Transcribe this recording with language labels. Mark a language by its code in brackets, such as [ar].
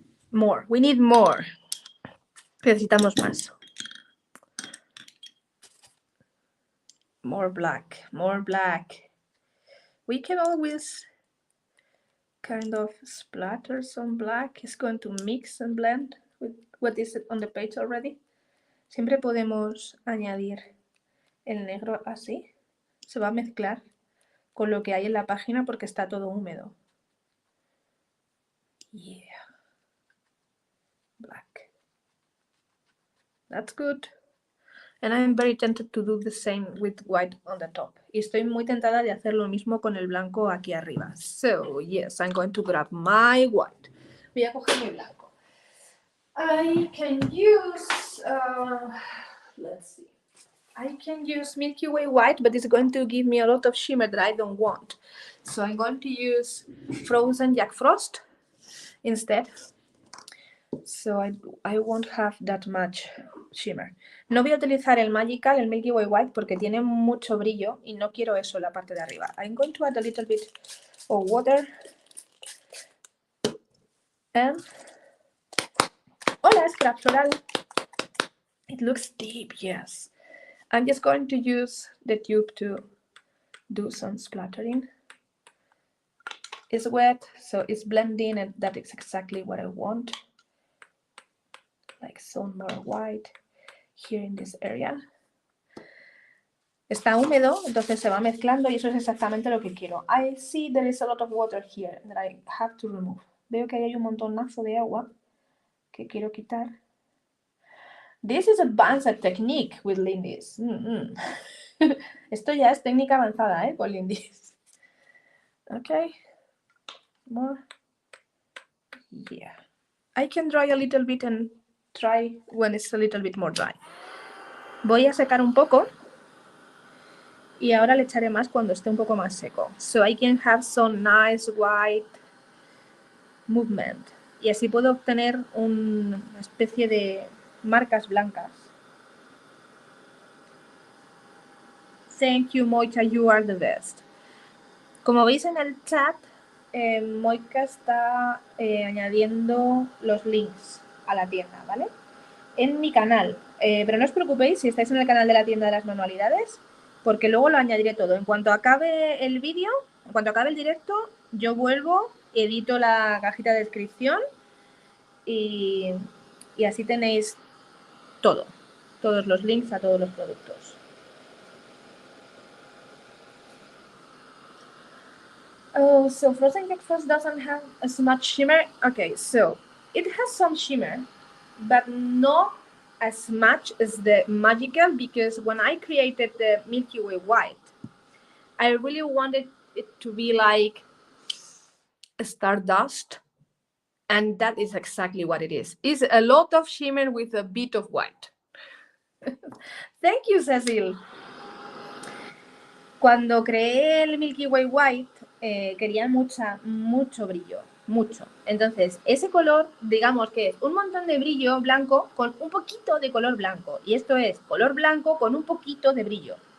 [en] More, we need more. [es] Necesitamos más. [en] More black, more black. We can always kind of splatter some black. It's going to mix and blend with what is on the page already. [es] Siempre podemos añadir el negro así. Se va a mezclar con lo que hay en la página porque está todo húmedo. [en] Yeah. Black. That's good. And I'm very tempted to do the same with white on the top. [es] Y estoy muy tentada de hacer lo mismo con el blanco aquí arriba. [en] So, yes, I'm going to grab my white. [es] Voy a coger mi blanco. [en] I can use, let's see. I can use Milky Way white, but it's going to give me a lot of shimmer that I don't want. So I'm going to use frozen Jack Frost instead. So I won't have that much shimmer. [es] No voy a utilizar el Magical, el Milky Way White, porque tiene mucho brillo y no quiero eso en la parte de arriba. [en] I'm going to add a little bit of water. And... Hola, Scrap Floral. It looks deep, yes. I'm just going to use the tube to do some splattering. It's wet, so it's blending, and that is exactly what I want. Like some more white here in this area. [es] Está húmedo, entonces se va mezclando y eso es exactamente lo que quiero. [en] I see there is a lot of water here that I have to remove. [es] Veo que hay un montonazo de agua que quiero quitar. [en] This is advanced technique with Lindy's. [es] Esto ya es técnica avanzada, con Lindy's. [en] Okay. More. Yeah. I can dry a little bit and try when it's a little bit more dry. [es] Voy a secar un poco y ahora le echaré más cuando esté un poco más seco. [en] So I can have some nice white movement. [es] Y así puedo obtener una especie de marcas blancas. [en] Thank you, Moika, you are the best. [es] Como veis en el chat, Moika está añadiendo los links a la tienda, ¿vale? En mi canal. Pero no os preocupéis si estáis en el canal de la tienda de las manualidades, porque luego lo añadiré todo. En cuanto acabe el vídeo, en cuanto acabe el directo, yo vuelvo, edito la cajita de descripción y así tenéis todo. Todos los links a todos los productos. [en] Oh, so frozen cake first doesn't have as much shimmer. Okay, so it has some shimmer, but not as much as the magical, because when I created the Milky Way white, I really wanted it to be like stardust, and that is exactly what it is. It's a lot of shimmer with a bit of white. Thank you, Cecil. [es] Cuando creé el Milky Way white, quería mucho brillo, mucho. Entonces, ese color, digamos que es un montón de brillo blanco con un poquito de color blanco. Y esto es color blanco con un poquito de brillo.